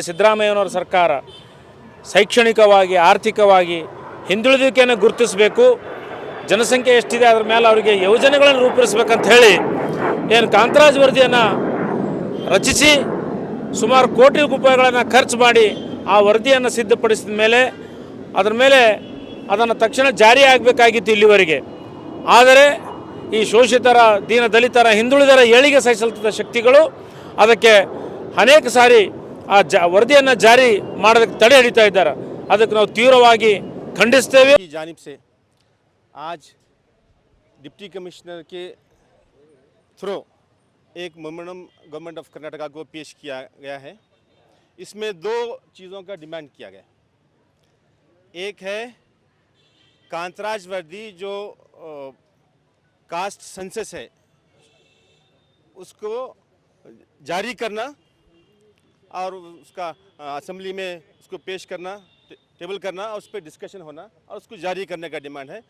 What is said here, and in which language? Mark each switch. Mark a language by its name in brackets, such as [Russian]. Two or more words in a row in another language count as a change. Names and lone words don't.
[Kannada] ಸಿದ್ದರಾಮಯ್ಯನವರ ಸರ್ಕಾರ ಶೈಕ್ಷಣಿಕವಾಗಿ ಆರ್ಥಿಕವಾಗಿ ಹಿಂದುಳಿದಿಕೆಯನ್ನು ಗುರುತಿಸಬೇಕು, ಜನಸಂಖ್ಯೆ ಎಷ್ಟಿದೆ ಅದರ ಮೇಲೆ ಅವರಿಗೆ ಯೋಜನೆಗಳನ್ನು ರೂಪಿಸಬೇಕಂತ ಹೇಳಿ ಏನು ಕಾಂತರಾಜ್ ವರದಿಯನ್ನು ರಚಿಸಿ ಸುಮಾರು ಕೋಟಿ ರೂಪಾಯಿಗಳನ್ನು ಖರ್ಚು ಮಾಡಿ ಆ ವರದಿಯನ್ನು ಸಿದ್ಧಪಡಿಸಿದ ಮೇಲೆ ಅದರ ಮೇಲೆ ಅದನ್ನು ತಕ್ಷಣ ಜಾರಿ ಆಗಬೇಕಾಗಿತ್ತು ಇಲ್ಲಿವರೆಗೆ. ಆದರೆ ಈ ಶೋಷಿತರ, ದೀನ ದಲಿತರ, ಹಿಂದುಳಿದರ ಏಳಿಗೆ ಸಹಿಸಲ್ತದ ಶಕ್ತಿಗಳು ಅದಕ್ಕೆ ಅನೇಕ ಸಾರಿ ಆ ವರದಿಯನ್ನು ಜಾರಿ ಮಾಡೋದಕ್ಕೆ ತಡೆ ಹಿಡಿತಾ ಇದ್ದಾರೆ. ಅದಕ್ಕೆ ನಾವು ತೀವ್ರವಾಗಿ ಖಂಡಿಸ್ತೇವೆ. [Hindi] की जानिब से आज [English] Deputy Commissioner [Hindi] के थ्रू एक मेमोरेंडम गवर्नमेंट ऑफ कर्नाटका को पेश किया गया है. इसमें 2 चीज़ों का डिमांड किया गया. एक है कांतराज वर्दी जो [English] caste census [Hindi] है उसको जारी करना और उसका असेंबली में उसको पेश करना, टेबल करना और उस पर डिस्कशन होना और उसको जारी करने का डिमांड है.